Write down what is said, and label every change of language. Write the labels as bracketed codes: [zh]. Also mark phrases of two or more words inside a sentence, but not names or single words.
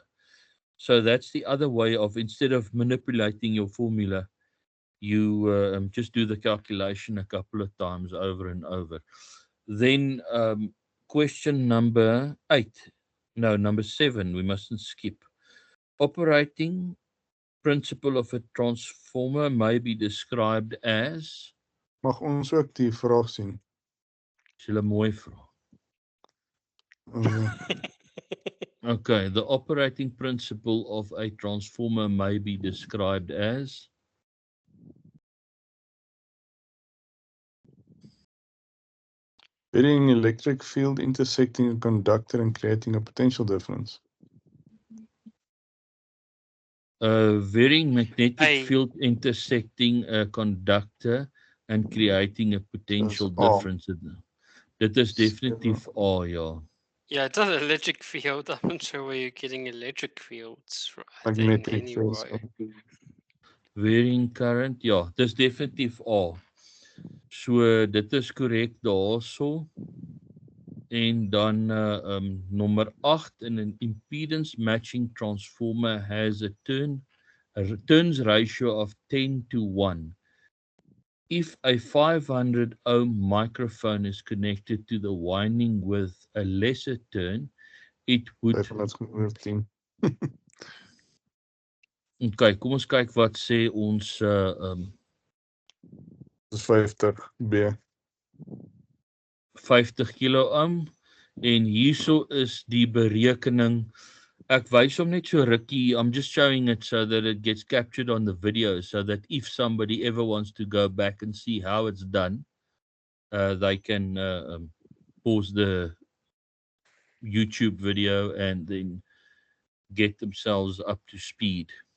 [en] So that's the other way of, instead of manipulating your formula, you just do the calculation a couple of times over and over. Then question number 7, we mustn't skip. Operating principle of a transformer may be described as. [af] Mag ons ook die vraag sien? Is hulle mooi vraag. [en] Okay, the operating principle of a transformer may be described as. Varying electric field intersecting a conductor and creating a potential difference. Varying magnetic Hey. field intersecting a conductor and creating a potential [af] Dis A. [en] difference. [af] Dit is definitief A, ja. [en] Yeah, it's not an electric field. I'm not sure where you're getting electric fields from. Magnetic fields. Anyway. Varying current, [af] ja, dis definitief A. So dit is korrek daarso. En dan nommer 8, [en] in an impedance matching transformer has a turns ratio of 10:1. If a 500 ohm microphone is connected to the winding with a lesser turn, it would. 510. [af] Okay, kom ons kyk wat sê ons Dis 50 B. 50 [en] kilo ohm, [af] en hierso is die berekening. Ek wys hom net so rukkie. [en] I'm just showing it so that it gets captured on the video, so that if somebody ever wants to go back and see how it's done, they can pause the YouTube video and then get themselves up to speed.